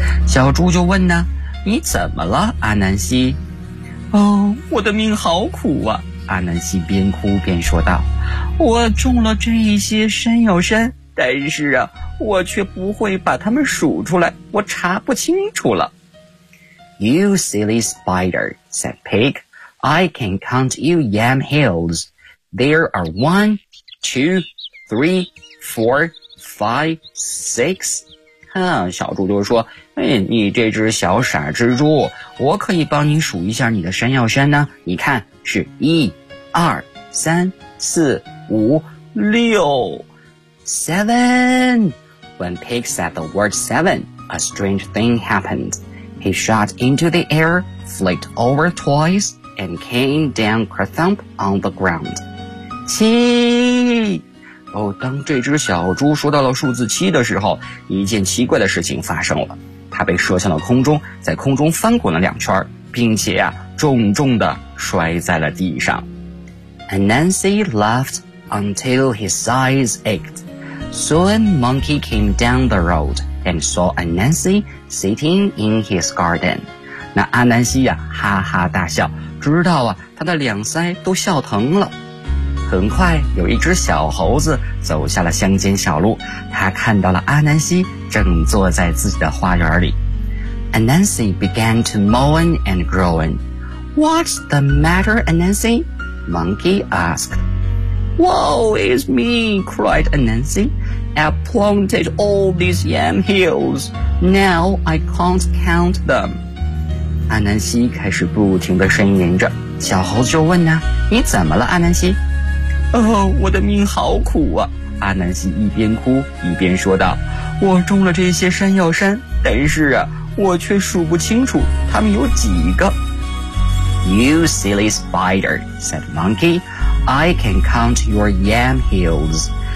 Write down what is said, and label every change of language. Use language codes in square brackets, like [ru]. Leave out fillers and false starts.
[zh] 小猪就问呢，你怎么了，Anansi? Oh, 我的命好苦啊。 Anansi 边哭边说道，我种了这一些山药山，但是啊我却不会把它们数出来，我查不清楚了。 [en] You silly spider, said Pig. I can count you yam hills. There are one, two, three, four, five, six. [zh] 看，小猪就说，你这只小傻蜘蛛，我可以帮你数一下你的山药山呢。你看，是一、二、三、四、五、六 , [en] seven. When Pig said the word seven, a strange thing happened. He shot into the air, flicked over twice, and came down kerthump on the ground. [zh] 七！哦，当这只小猪说到了数字七的时候，一件奇怪的事情发生了。它被射向了空中，在空中翻滚了两圈，并且啊，重重地摔在了地上。 [en] Anansi laughed until his eyes ached. Soon Monkey came down the road and saw Anansi sitting in his garden. [zh] 那阿南西呀，哈哈大笑，直到啊，他的两腮都笑疼了。很快有一只小猴子走下了乡间小路，他看到了阿南西正坐在自己的花园里。 [en] Anansi began to moan and groan. What's the matter, Anansi? Monkey asked. Woe is me, cried Anansi. I've planted all these yam hills. Now I can't count them. [zh] 阿南西开始不停地呻吟着。小猴子就问呢，你怎么了，阿南西？哦，我的命好苦啊，阿南西一边哭一边说道，我种了这些山药山，但是啊，我却数不清楚它们有几个。 [en] You silly spider, said Monkey, I can count your yam hills.